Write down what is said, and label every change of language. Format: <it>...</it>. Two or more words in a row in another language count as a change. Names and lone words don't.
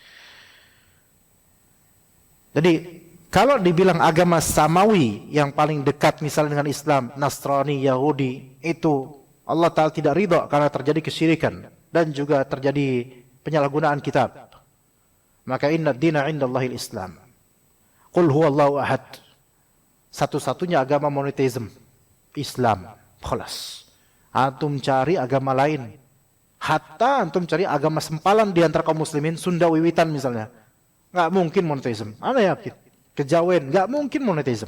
<id>Jadi kalau dibilang agama samawi yang paling dekat misalnya dengan Islam, Nasrani, Yahudi, itu Allah Ta'ala tidak ridha karena terjadi kesyirikan dan juga terjadi penyalahgunaan kitab. Maka</id> <ar>إن الدين عند الله الإسلام. قل هو الله أحد.</ar> <id>Satu-satunya agama monoteism, Islam. Khalas. Antum cari agama lain.</id> <ar>حتى أنتم</ar> <id>cari agama sempalan di antara kaum muslimin, Sunda Wiwitan misalnya. Nggak mungkin monoteism. Ana yakin. Kejawen, nggak mungkin monoteism.</id>